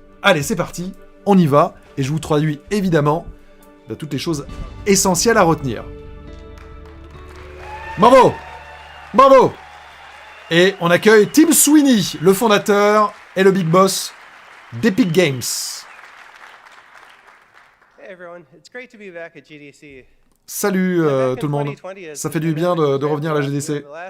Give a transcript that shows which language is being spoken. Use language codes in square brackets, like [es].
[fr] Allez, c'est parti, on y va, et je vous traduis évidemment toutes les choses essentielles à retenir. Bravo! Bravo! Et on accueille Tim Sweeney, le fondateur et le big boss d'Epic Games. [en] Hey everyone, it's great to be back at GDC. [fr] Salut tout le monde, ça fait du bien de revenir à la GDC.